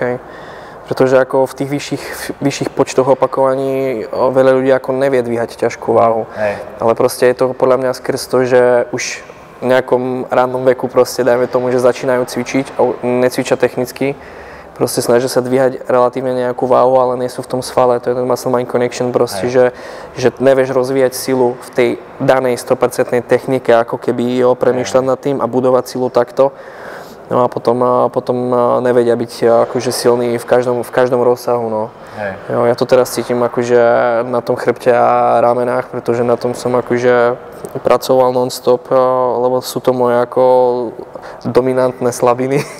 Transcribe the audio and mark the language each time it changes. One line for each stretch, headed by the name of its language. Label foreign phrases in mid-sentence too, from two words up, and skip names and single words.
Slovak: Pretože ako v tých vyšších počtoch opakovaní veľa ľudí ako nevie dvíhať ťažkú váhu. Hej. Ale proste je to podľa mňa skrz to, že už v nejakom rannom veku proste dajme tomu, že začínajú cvičiť a necvičia technicky. Proste snažia sa dvíhať relatívne nejakú váhu, ale nie sú v tom svale. To je ten
English: muscle mind connection
Slovak: proste, že nevieš rozvíjať silu v tej danej 100% technike, ako keby premýšľať nad tým a budovať silu takto. No a potom nevedia byť akože silný v každom rozsahu, no. Jo, ja to teraz cítim akože na tom chrbte a ramenách, pretože na tom som akože pracoval non-stop, lebo sú to moje ako dominantné slabiny.